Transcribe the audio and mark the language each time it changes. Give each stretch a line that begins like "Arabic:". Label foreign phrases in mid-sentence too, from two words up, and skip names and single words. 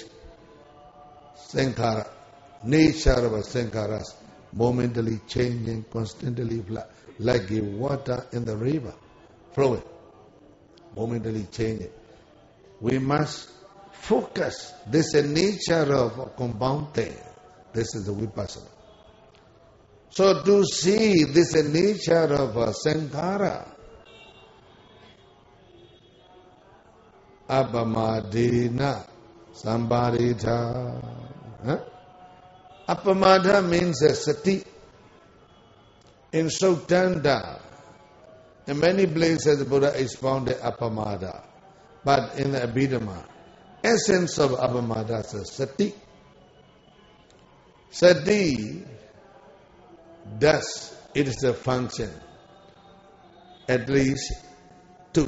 English: Sankhara, nature of Sankharas, momentally changing, constantly flux, like the water in the river flowing, momentally changing. We must focus. This is the nature of a compound thing. This is the vipassana. So to see this nature of a sankhara,
Pali: apamadena sambarita.
English: Apamada means a sati. In Sutanda, in many places the Buddha expounded apamada. But in the Abhidhamma, essence of apamada is sati. Sati does, it is a function, at least two.